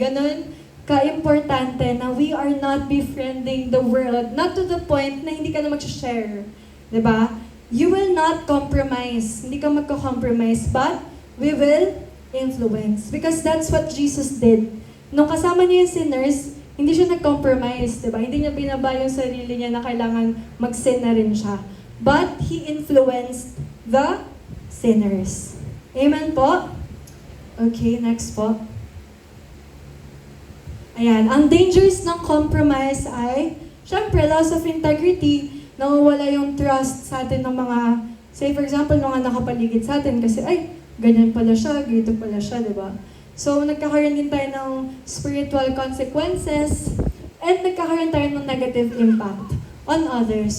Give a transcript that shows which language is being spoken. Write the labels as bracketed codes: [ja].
[en] Ganun ka-importante na we are not befriending the world, not to the point [tl] na hindi ka na mag-share. [en] Diba? You will not compromise. [tl] Hindi ka magko-compromise, [en] but we will influence. Because that's what Jesus did. Nung kasama niya yung sinners, [tl] hindi siya nag-compromise, diba? Hindi niya binaba yung sarili niya na kailangan mag-sin na rin siya. [en] But He influenced the sinners. [tl] Amen po? Okay, next po. Ayan, ang dangers ng compromise ay, syempre, loss of integrity, nawawala yung trust sa atin ng mga, [en] say for example, [tl] mga nakapaligid sa atin kasi, ay, ganyan pala siya, ganito pala siya, diba? So, nagkakaroon din tayo ng [en] spiritual consequences [tl] and nagkakaroon tayo ng [en] negative impact on others.